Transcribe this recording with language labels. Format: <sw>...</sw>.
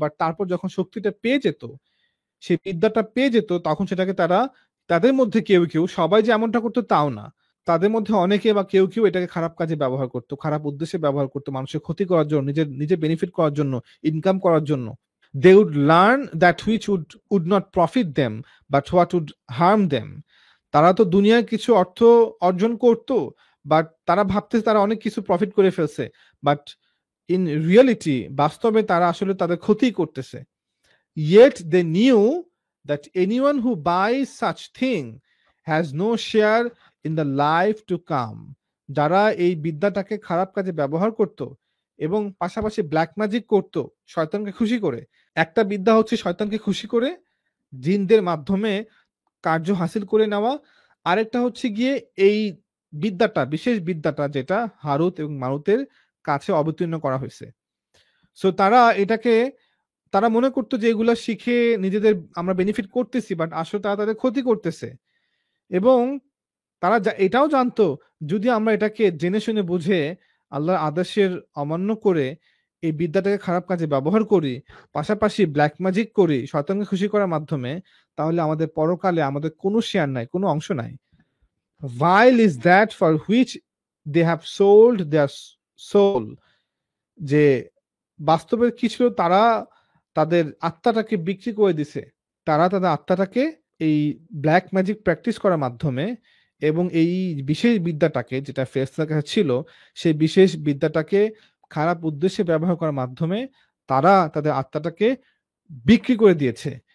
<bn>But তারপর যখন শক্তিটা পেয়ে যেত, সেই বিদ্যাটা পেয়ে যেত, তখন সেটাকে তারা, তাদের মধ্যে কেউ কেউ, সবাই যে এমনটা করতো তাও না, তাদের মধ্যে অনেকে বা কেউ কেউ এটাকে খারাপ কাজে ব্যবহার করতো, খারাপ উদ্দেশ্যে ব্যবহার করতো, মানুষের ক্ষতি করার জন্য, নিজের নিজের বেনিফিট করার জন্য, ইনকাম করার জন্য।</bn> <en>They would learn that which would not profit them, but what would harm them.</en> <bn>তারা তো দুনিয়ায় কিছু অর্থ অর্জন করতো, বাট তারা ভাবতে তারা অনেক কিছু প্রফিট করে ফেলছে, বাট</bn> <en>in reality,</en> <bn>বাস্তবে তারা আসলে তাদের ক্ষতি করতেছে।</bn> <en>Yet they knew that anyone who buys such thing has no share in the life to come.</en> <bn>যারা এই বিদ্যাটাকে খারাপ কাজে ব্যবহার করত এবং পাশাপাশি ব্ল্যাক ম্যাজিক করত শয়তানকে খুশি করে। একটা বিদ্যা হচ্ছে শয়তানকে খুশি করে জিনদের মাধ্যমে কার্য হাসিল করে নেওয়া, আরেকটা হচ্ছে গিয়ে এই বিদ্যাটা, বিশেষ বিদ্যাটা যেটা হারুত এবং মারুতের কাছে অবতীর্ণ করা হয়েছে। সো তারা এটাকে, তারা মনে করতো যে এগুলা শিখে নিজেদের আমরা বেনিফিট করতেছি, বাট আসলে তারা তাদের ক্ষতি করতেছে। এবং তারা এটাও জানতো যদি আমরা এটাকে জেনে শুনে বুঝে আল্লাহর আদেশের অমান্য করে এই বিদ্যাটাকে খারাপ কাজে ব্যবহার করি, পাশাপাশি ব্ল্যাক ম্যাজিক করি শয়তানকে খুশি করার মাধ্যমে, তাহলে আমাদের পরকালে আমাদের কোনো শেয়ার নাই, কোনো অংশ নাই।</bn> <en>Vile is that for which they have sold their soul.</en> <bn>যে বাস্তবে কি ছিল, তারা তাদের আত্মাটাকে বিক্রি করে দিছে, তারা তাদের আত্মাটাকে এই ব্ল্যাক ম্যাজিক প্র্যাকটিস করার মাধ্যমে এবং এই বিশেষ বিদ্যাটাকে যেটা ফেরেশতাদের কাছে ছিল, সেই বিশেষ বিদ্যাটাকে খারাপ উদ্দেশ্যে ব্যবহার করার মাধ্যমে তারা তাদের আত্মাটাকে বিক্রি করে দিয়েছে।</bn>